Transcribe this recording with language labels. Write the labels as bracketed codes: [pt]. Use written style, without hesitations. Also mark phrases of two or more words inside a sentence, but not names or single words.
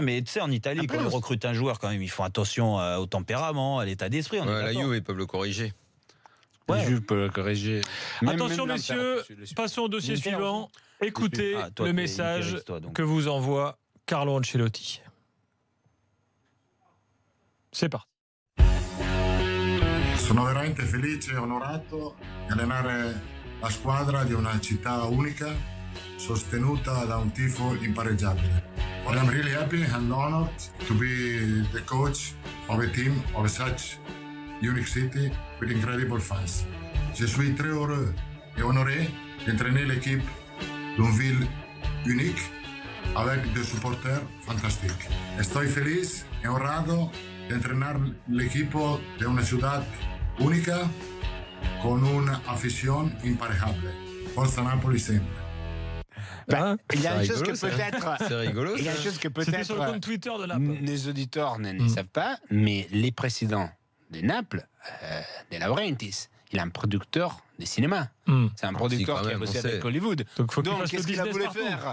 [fr] Mais tu sais, en Italie, quand ils recrutent un joueur, quand même, ils font attention au tempérament, à l'état d'esprit. La Juve, ils peuvent le corriger. Ouais. Je peux le corriger. Attention, messieurs, passons au dossier suivant. Écoutez le message que vous envoie Carlo Ancelotti. C'est parti. [it] Sono veramente felice e onorato di allenare la squadra di una città unica, sostenuta da un tifo impareggiabile. [en] I am really happy and honored to be the coach of a team of such unique city with incredible fans. [fr] Je suis très heureux et honoré d'entraîner l'équipe d'une ville unique avec des supporters fantastiques. [es] Estoy feliz e honrado de entrenar el equipo de una ciudad única con una afición imparejable. [it] Forza Napoli sempre. [fr] Il y a une chose que peut-être. C'est rigolo. Il y a une chose que C'était sur le peut-être compte Twitter de la les auditeurs ne savent pas, mais les présidents de Naples, de Laurentiis, il est un producteur de cinéma. C'est un producteur qui a bossé avec Hollywood. Donc qu'est-ce qu'il a voulu faire?